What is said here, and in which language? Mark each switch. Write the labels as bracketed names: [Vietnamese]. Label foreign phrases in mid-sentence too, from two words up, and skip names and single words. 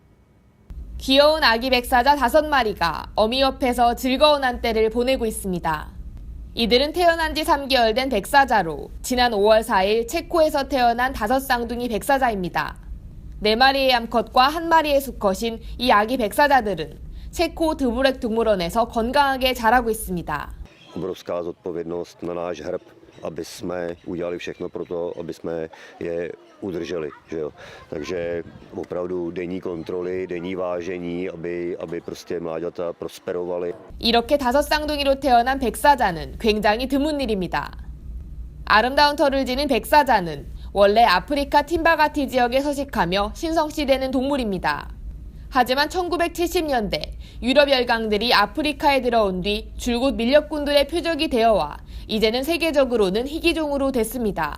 [Korean] 귀여운 아기 백사자 5마리가 어미 옆에서 즐거운 한때를 보내고 있습니다. 이들은 태어난 지 3개월 된 백사자로 지난 5월 4일 체코에서 태어난 5쌍둥이 백사자입니다. 4마리의 암컷과 1마리의 수컷인 이 아기 백사자들은 체코 드브렉 동물원에서 건강하게 자라고 있습니다. [Czech] Obrovská zodpovědnost na náš hrb, aby jsme udělali všechno pro to, aby jsme je udrželi, že jo. Takže opravdu denní kontroly, denní vážení, aby prostě mláďata prosperovaly. [Korean] 이렇게 5쌍둥이로 태어난 백사자는 굉장히 드문 일입니다. 아름다운 털을 지닌 백사자는 원래 아프리카 팀바가티 지역에 서식하며 신성시되는 동물입니다. 하지만 1970년대 유럽 열강들이 아프리카에 들어온 뒤 줄곧 밀렵꾼들의 표적이 되어와 이제는 세계적으로는 희귀종으로 됐습니다.